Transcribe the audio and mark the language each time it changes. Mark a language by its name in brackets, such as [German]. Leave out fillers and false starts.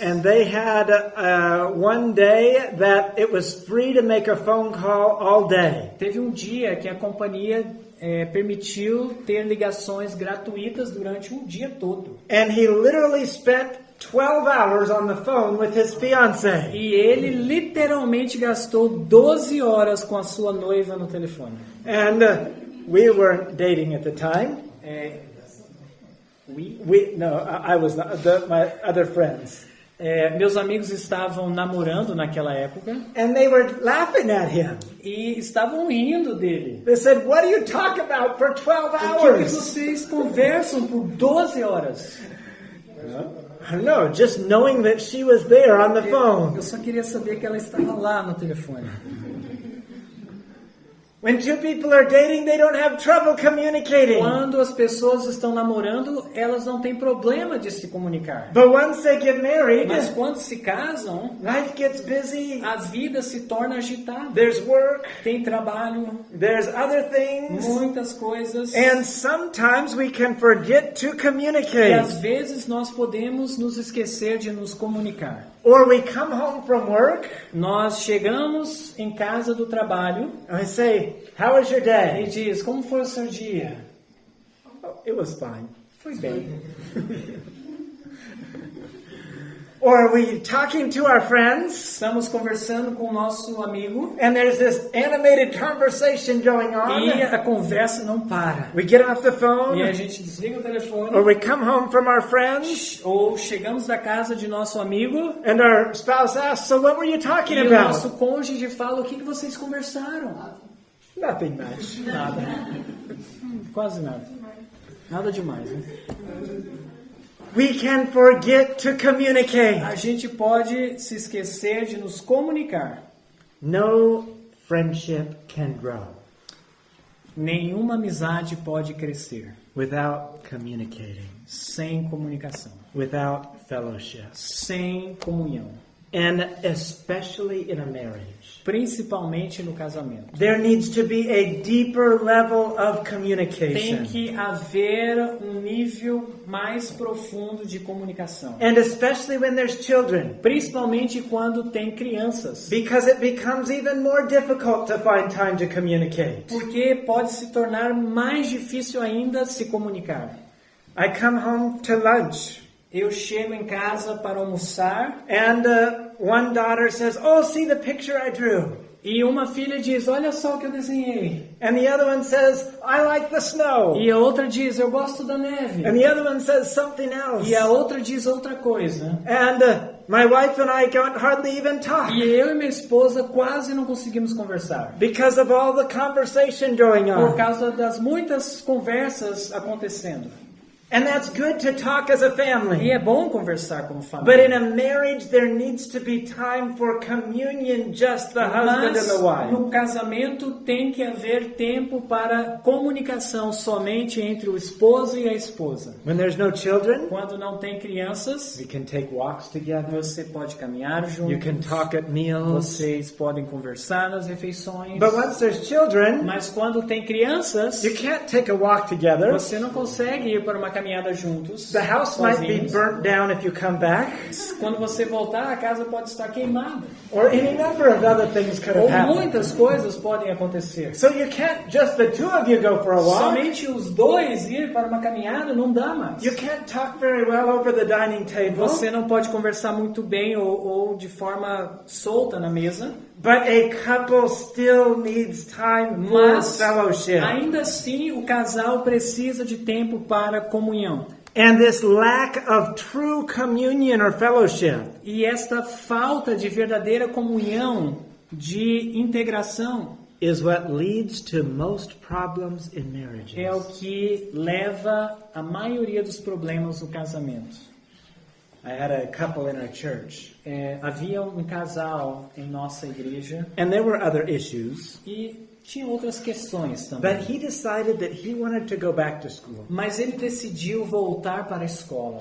[English] and they had one day that it was free to make a phone call all day. [Portuguese] Teve um dia que a companhia permitiu ter ligações gratuitas durante um dia todo. [English] And he literally spent 12 hours on the phone with his fiancée. [Portuguese] E ele literalmente gastou 12 horas com a sua noiva no telefone. [English] And we weren't dating at the time. I was not. My other friends. [Portuguese] Meus amigos estavam namorando naquela época [English] And they were laughing at him. [Portuguese] e estavam rindo dele. [English] They said, "What do you talk about for 12 [Portuguese] O que [English] hours?" [Portuguese] vocês conversam por 12 horas? [English] I don't know, just knowing that she was there on the phone. [Portuguese] Eu só queria saber que ela estava lá no telefone. [English] When two people are dating, they don't have trouble communicating. [Portuguese] Quando as pessoas estão namorando, elas não têm problema de se comunicar. [English] But once they get married, [Portuguese] Mas quando se casam, [English] life gets busy. [Portuguese] a vida se torna agitada. [English] There's work, [Portuguese] Tem trabalho, [English] there's other things. [Portuguese] muitas coisas. [English] And sometimes we can forget to [Portuguese] E [English] communicate. [Portuguese] às vezes nós podemos nos esquecer de nos comunicar. [English] Or we come home from work [Portuguese] Nós chegamos em casa do trabalho [English] and I say, "How was your [Portuguese] e [English] day?" [Portuguese] diz, como foi o seu dia? [English] "Oh, it was fine." [Portuguese] Foi bem. [English] Or are we talking to our friends [Portuguese] Estamos conversando com o nosso amigo [English] and there's this animated conversation going [Portuguese] e [English] on? [Portuguese] a conversa não para. [English] We get off the [Portuguese] E a [English] phone [Portuguese] gente desliga o [English] or [Portuguese] telefone [English] we come home from our friends [Portuguese] ou chegamos da casa de nosso amigo [English] and our spouse asks, so what were you talking [Portuguese] e o nosso [English] about? [Portuguese] cônjuge fala: o que vocês conversaram? [English] Nothing much. [Portuguese] Nada. Quase nada. Nada demais, né? [English] We can forget to communicate. [Portuguese] A gente pode se esquecer de nos comunicar. [English] No friendship can grow [Portuguese] Nenhuma amizade pode crescer [English] without communicating, [Portuguese] sem comunicação, [English] without fellowship, [Portuguese] sem comunhão, [English] and especially in a marriage. [Portuguese] principalmente no casamento. [English] There needs to be a deeper level of [Portuguese] Tem [English] communication, [Portuguese] que haver um nível mais profundo de comunicação, [English] and especially when there's children, [Portuguese] principalmente quando tem crianças, [English] because it becomes even more difficult to find time to communicate. [Portuguese] porque pode se tornar mais difícil ainda se comunicar. [English] I come home to lunch, [Portuguese] Eu chego em casa para almoçar [English] and one daughter says, "Oh, see the picture I drew." [Portuguese] e uma filha diz: olha só o que eu desenhei. [English] And the other one says, "I like the snow." [Portuguese] E a outra diz: eu gosto da neve. [English] And the other one says something else. [Portuguese] E a outra diz outra coisa. [English] And my wife and I can't hardly even talk [Portuguese] E eu e minha esposa quase não conseguimos conversar. [English] because of all the conversation going [Portuguese] Por [English] on. [Portuguese] causa das muitas conversas acontecendo. [English] And that's good to talk as a [Portuguese] E [English] family. [Portuguese] é bom conversar como [English] But in [Portuguese] família. [English] a marriage, there needs to be time for communion, just the husband [Portuguese] Mas [English] and the wife. [Portuguese] no casamento tem que haver tempo para comunicação somente entre o esposo e a esposa. [English] When there's no children, [Portuguese] Quando não tem crianças, [English] we can take walks together. [Portuguese] você pode caminhar [English] You can [Portuguese] juntos. [English] talk at meals. [Portuguese] Vocês podem conversar nas refeições. [English] But once there's children, [Portuguese] Mas quando tem crianças, [English] you can't take a walk together. [Portuguese] você não consegue ir para uma caminhada juntos. [English] The house might be [Portuguese] sozinhos. [English] burnt down if you come back, [Portuguese] Quando você voltar, a casa pode estar queimada. [English] or any number of other things could have [Portuguese] muitas coisas podem acontecer. [English] So you can't just the two of you go for a walk. [Portuguese] Somente os dois ir para uma caminhada não dá mais. [English] You can't talk very well over the dining table. [Portuguese] Você não pode conversar muito bem ou de forma solta na mesa. [English] But a couple still needs time for [Portuguese] Mas, [English] fellowship. [Portuguese] ainda assim, o casal precisa de tempo para comunhão. [English] And this lack of true communion or fellowship [Portuguese] E esta falta de verdadeira comunhão, de integração, [English] is what leads to most problems in marriages. [Portuguese] é o que leva a maioria dos problemas no casamento. [English] I had a couple in our church, [Portuguese] Havia um casal em nossa igreja [English] and there were other issues, [Portuguese] e tinha outras questões [English] but [Portuguese] também. [English] he decided that he wanted to go back to school. [Portuguese] Mas ele decidiu voltar para a escola.